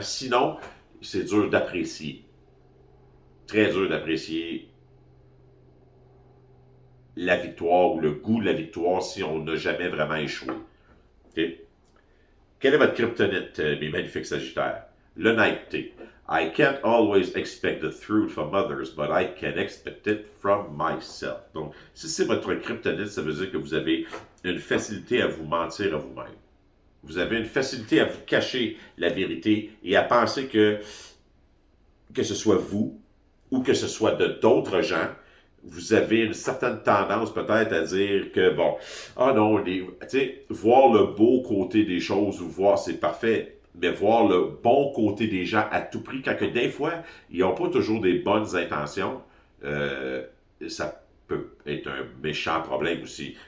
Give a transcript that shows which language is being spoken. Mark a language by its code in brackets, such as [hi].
[fr] Sinon, c'est dur d'apprécier. Très dur d'apprécier la victoire ou le goût de la victoire si on n'a jamais vraiment échoué. Okay? Quelle est votre kryptonite, mes magnifiques Sagittaires? L'honnêteté. [en] I can't always expect the truth from others, but I can expect it from myself. [fr] Donc, si c'est votre kryptonite, ça veut dire que vous avez une facilité à vous mentir à vous-même. Vous avez une facilité à vous cacher la vérité et à penser que ce soit vous ou que ce soit de d'autres gens, vous avez une certaine tendance peut-être à dire que, bon, non, tu sais, voir le beau côté des choses ou voir c'est parfait, mais voir le bon côté des gens à tout prix, quand que des fois, ils n'ont pas toujours des bonnes intentions, ça peut être un méchant problème aussi.